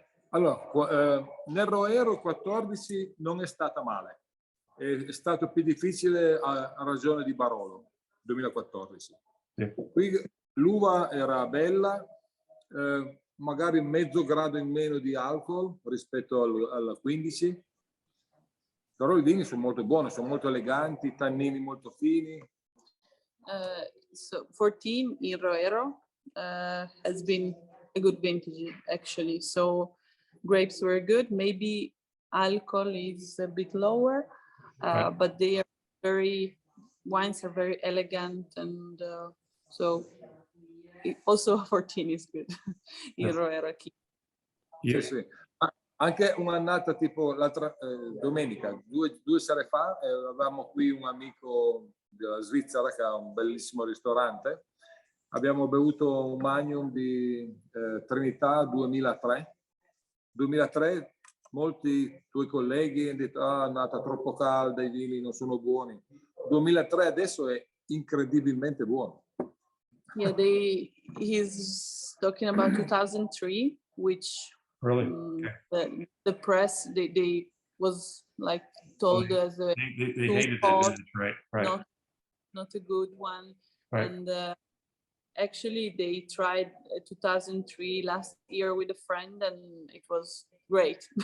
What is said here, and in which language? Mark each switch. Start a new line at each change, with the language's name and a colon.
Italian: allora, nel Roero 14 non è stata male, è stato più difficile a ragione di Barolo 2014. Qui l'uva era bella, magari mezzo grado in meno di alcol rispetto al 15, Però i vini sono molto buoni, sono molto eleganti, tannini molto fini.
English: So 14 in Roero has been a good vintage actually. So grapes were good. Maybe alcohol is a bit lower, Right. but wines are very elegant, and so also 14 is good in Yes. Roero. Yeah.
Italian: Sì, sì. Anche un'annata tipo l'altra domenica, due sere fa, avevamo qui un amico della Svizzera che ha un bellissimo ristorante. Abbiamo bevuto un Magnum di Trinità 2003. 2003, molti tuoi colleghi hanno detto è andata troppo calda, i vini non sono buoni. 2003 adesso è incredibilmente buono.
English: Yeah, he's talking about 2003, which Really? the press they was like told as a They too hated that hot, vintage, right? not a good one. Right. And actually they tried 2003 last year with a friend, and it was great.